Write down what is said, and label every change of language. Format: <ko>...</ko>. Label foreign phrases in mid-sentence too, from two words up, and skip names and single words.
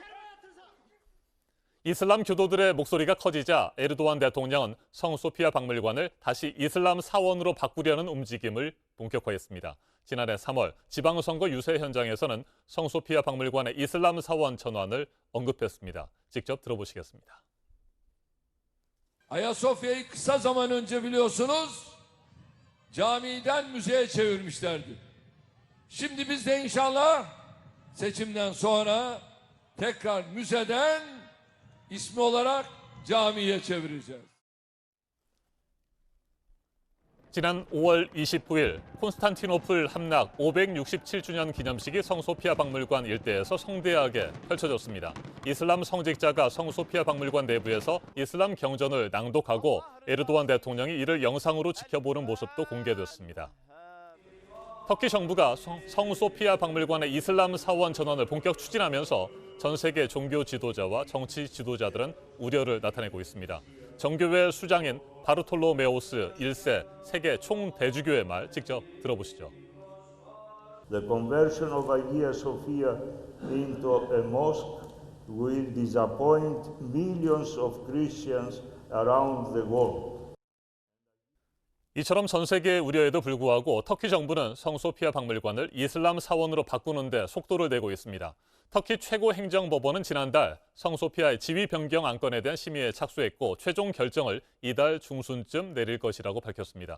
<ko>이슬람 교도들의 목소리가 커지자 에르도안 대통령은 성 소피아 박물관을 다시 이슬람 사원으로 바꾸려는 움직임을 본격화했습니다. 지난해 3월 지방선거 유세 현장에서는 성 소피아 박물관의 이슬람 사원 전환을 언급했습니다. 직접 들어보시겠습니다.</ko> <tr>Ayasofya'yı kısa zaman önce biliyorsunuz camiden müzeye çevirmişlerdi. Şimdi biz de inşallah seçimden sonra tekrar müzeden ismi olarak camiye çevireceğiz.</tr> <ko>지난 5월 29일 콘스탄티노플 함락 567주년 기념식이 성 소피아 박물관 일대에서 성대하게 펼쳐졌습니다. 이슬람 성직자가 성 소피아 박물관 내부에서 이슬람 경전을 낭독하고 에르도안 대통령이 이를 영상으로 지켜보는 모습도 공개됐습니다. 터키 정부가 성 소피아 박물관의 이슬람 사원 전환을 본격 추진하면서 전 세계 종교 지도자와 정치 지도자들은 우려를 나타내고 있습니다. 정교회 수장인 바르톨로메오스 1세 세계 총대주교의 말 직접 들어보시죠.</ko> <en>The conversion of Hagia Sophia into a mosque will disappoint millions of Christians around the world.</en> <ko>이처럼 전 세계의 우려에도 불구하고 터키 정부는 성 소피아 박물관을 이슬람 사원으로 바꾸는 데 속도를 내고 있습니다. 터키 최고 행정법원은 지난달 성 소피아의 지위 변경 안건에 대한 심의에 착수했고 최종 결정을 이달 중순쯤 내릴 것이라고 밝혔습니다.</ko>